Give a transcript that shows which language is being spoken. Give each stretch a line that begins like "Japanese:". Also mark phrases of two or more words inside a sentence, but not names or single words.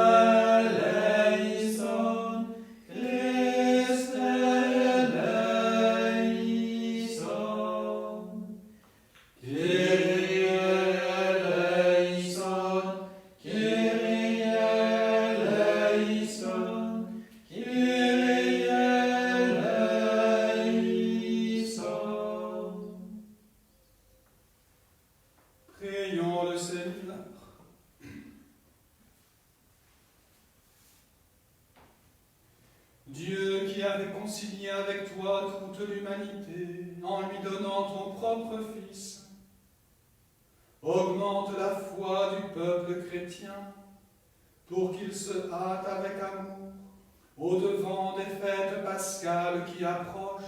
Greek: ελέησον, Χριστέ ελέησον, Κύριε ελέησον, Κύριε ελέησον, Κύριε ελέησον.
French: Prions le Seigneur. Dieu qui a réconcilié avec toi toute l'humanité en lui donnant ton propre Fils, augmente la foi du peuple chrétien pour qu'il se hâte avec amour au-devant des fêtes pascales qui approchent.